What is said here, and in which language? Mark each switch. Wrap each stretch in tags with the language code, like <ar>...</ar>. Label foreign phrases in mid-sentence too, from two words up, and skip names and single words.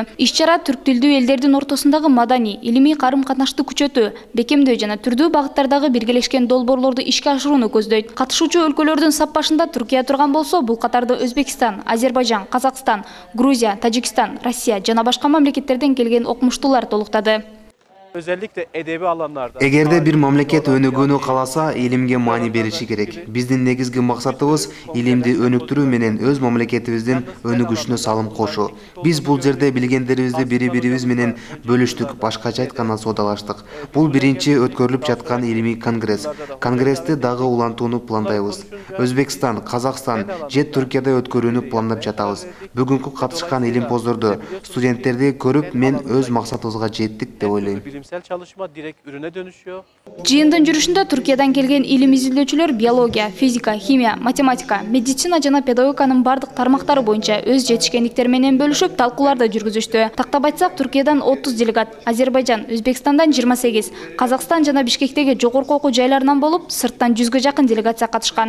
<ky>Иш-чара түрк тилдүү элдердин ортосундагы маданий, илимий карым-катнашты күчөтүү, бекемдөө жана түрдүү багыттардагы биргелешкен долбоорлорду ишке ашырууну көздөйт. Катышуучу өлкөлөрдүн сап башында Түркия турган болсо, бул катарда Өзбекстан, Азербайжан, Казакстан, Грузия, Тажикстан, Россия жана башка мамлекеттерден келген окумуштуулар толуктады.</ky> <tr>Özellikle edebi alanlarda.</tr> <ky>Эгерде бир мамлекет өнүгүүнү кааласа, илимге маани бериши керек. Биздин негизги максатыбыз илимди өнүктүрүү менен өз мамлекетибиздин өнүгүшүнө салым кошуу. Биз бул жерде билгендерибизди бири-бирибиз менен бөлүштүк, башкача айтканда соодалаштык. Бул биринчи өткөрүлүп жаткан илимий конгресс. Конгрессти дагы улантууну пландайбыз. Өзбекстан, Казакстан же Түркияда өткөрүүнү пландап жатабыз. Бүгүнкү катышкан илимпоздорду, студенттерди көрүп, мен өз максатыбызга жеттик деп ойлойм.</ky> <tr>Bilimsel çalışma direkt ürüne dönüşüyor.</tr> <ky>Жыйындын жүрүшүндө Түркиядан келген илим изилдөөчүлөр биология, физика, химия, математика, медицина жана педагогиканын бардык тармактары боюнча өз жетишкендиктери менен бөлүшүп, талкууларды жүргүзүштү. Тактап айтсак, Түркиядан 30 делегат, Азербайжан, Өзбекстандан 28, Казакстан жана Бишкектеги жогорку окуу жайларынан болуп, сырттан 100гө жакын делегация катышкан.</ky>